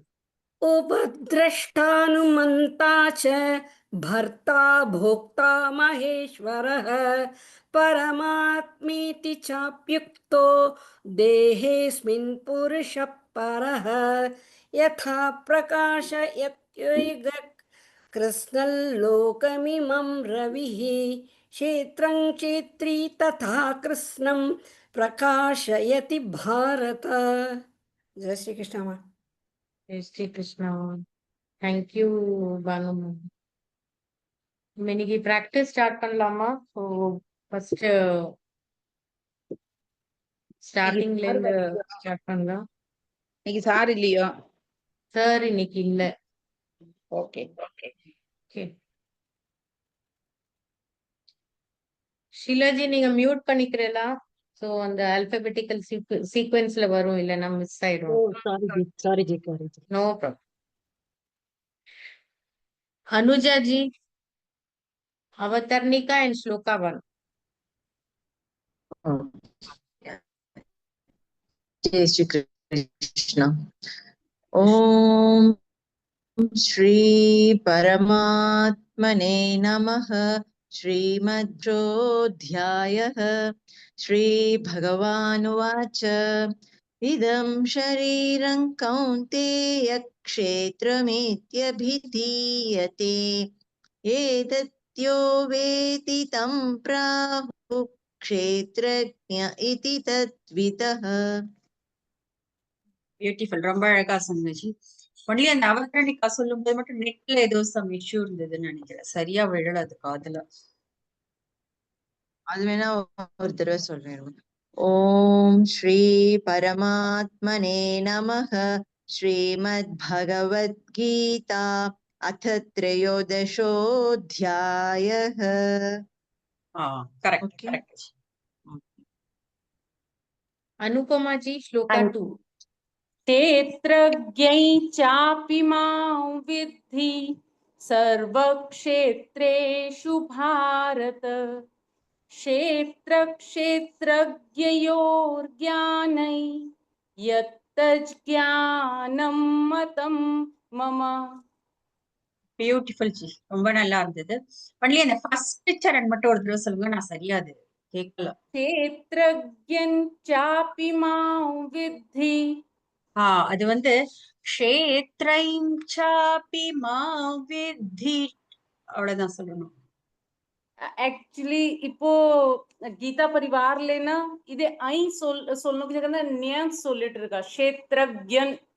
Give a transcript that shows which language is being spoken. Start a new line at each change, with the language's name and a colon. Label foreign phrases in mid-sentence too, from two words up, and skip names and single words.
Sanskrit: उपद्रष्टानुमन्ता च भर्ता भोक्ता महेश्वरः परमात्मेति चाप्युक्तो देहेऽस्मिन् पुरुषः परः यथा प्रकाशयत्यैव कृष्णल्लोकमिमं रविः क्षेत्रं क्षेत्री तथा कृष्णं प्रकाशयति भारत।
Hindi: जय श्री कृष्ण मा। Jai Shri Krishna.
English: Thank you, Banu.
Tamil: இன்னைக்கு
English: practice start
Tamil: பண்ணலாமா?
English: So first starting
Tamil: ல இருந்து start பண்ணலாம். இன்னைக்கு சார் இல்லையோ? சார் இன்னைக்கு இல்ல. ஓகே. Okay. ஷீலாஜி நீங்க மியூட் பண்ணிக்கிறீங்களா? சோ அந்த
English: alphabetical sequence-ல
Tamil: வரும், இல்லைன்னா மிஸ் ஆயிடும்.
English: Sorry, Ji. no problem.
Tamil: அனுஜா ஜி, அவதர்ணிகா அண்ட் ஸ்லோகா 1.
Sanskrit: जय श्री कृष्ण। ओम श्री परमात्मने नमः। श्रीमद्रोऽध्यायः। श्री भगवानुवाच इदं शरीरं कौन्तेय क्षेत्रमित्यभिधीयते एतद्यो वेति तं प्राहुः क्षेत्रज्ञ इति तद्विदः।
Tamil: பியூட்டிஃபுல், ரொம்ப அழகா சொன்னீங்க. ஒன்லி அந்த அவதரணிக்கா சொல்லும் போது மட்டும் நெட்ல ஏதோ
English: some issue
Tamil: இருந்ததுன்னு நினைக்கிறேன், சரியா விழல அது காதுல. அது வேணா ஒரு தடவை சொல்றேன்.
Sanskrit: ॐ श्री परमात्मने नमः. श्रीमत् भगवद्गीता अथ त्रयोदशोऽध्यायः.
English: correct correct.
Tamil: அனுபமா ஜி, ஸ்லோகா 2.
Sanskrit: क्षेत्रज्ञै चापि मां विद्धि सर्वक्षेत्रेषु भारत क्षेत्रक्षेत्रज्ञयोर्ज्ञानै यत्तज्ज्ञानं मतं मम.
Tamil: பியூட்டிஃபுல் ஜி, ரொம்ப நல்லா இருந்தது. ஒன்லி அந்த ஃபர்ஸ்ட் சரண் மட்டும் ஒரு தடவை சொல்லுங்க, நான் சரியா அது கேட்கல.
Sanskrit: क्षेत्रज्ञं चापि मां विद्धि.
Tamil: அது வந்து
Sanskrit: क्षेत्रज्ञं चापि मां विद्धि,
Tamil: அவ்வளவுதான் சொல்லணும். एक्चुअली இப்போ கீதா பரிவார்லனா இது ஐ சொல்லணும் ஜெகன நியம் சொல்லிட்டு இருக்கா க்ஷேத்ரஜ்ஞன்.